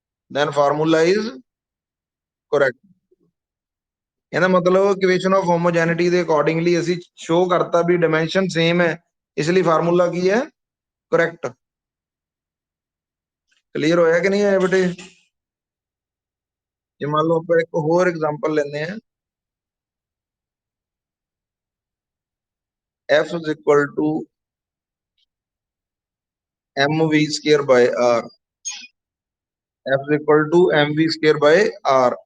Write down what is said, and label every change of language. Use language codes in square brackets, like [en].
[en] then formula is correct। [pa] ਇਹਦਾ ਮਤਲਬ equation of ਹੋਮੋਜੈਨਿਟੀ ਦੇ ਅਕੋਰਡਿੰਗਲੀ ਅਸੀਂ ਸ਼ੋ ਕਰਤਾ ਵੀ ਡਾਇਮੈਂਸ਼ਨ ਸੇਮ ਹੈ, ਇਸ ਲਈ ਫਾਰਮੂਲਾ ਕੀ ਹੈ ਕਰੈਕਟ। ਕਲੀਅਰ ਹੋਇਆ ਕਿ ਨਹੀਂ ਹੋਇਆ ਬੇਟੇ। ਜੇ ਮੰਨ ਲਓ ਆਪਾਂ ਇੱਕ ਹੋਰ ਐਗਜ਼ਾਮਪਲ ਲੈਂਦੇ ਆ [en] f is equal to mv square by r। f is equal to mv square by r।